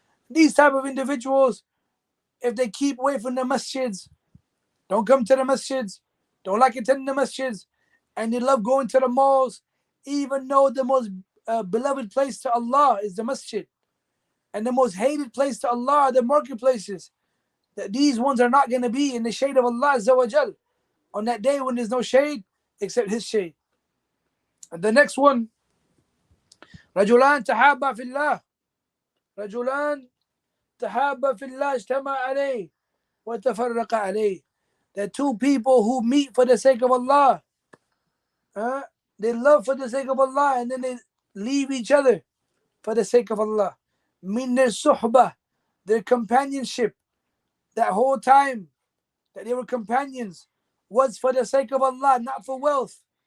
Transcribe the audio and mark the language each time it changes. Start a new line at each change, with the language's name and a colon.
English: These type of individuals, if they keep away from the masjids, don't come to the masjids, don't like attending the masjids, and they love going to the malls, even though the most beloved place to Allah is the masjid, and the most hated place to Allah are the marketplaces, that these ones are not going to be in the shade of Allah Azza wa Jal on that day when there's no shade except His shade. And the next one,
Arabic: رجلان تحابا في الله, رجلان تحابا في الله اجتمع عليه وتفرق عليه.
English: The two people who meet for the sake of Allah, they love for the sake of Allah and then they leave each other for the sake of Allah. Mean their suhbah, their companionship, that whole time that they were companions was for the sake of Allah, not for wealth.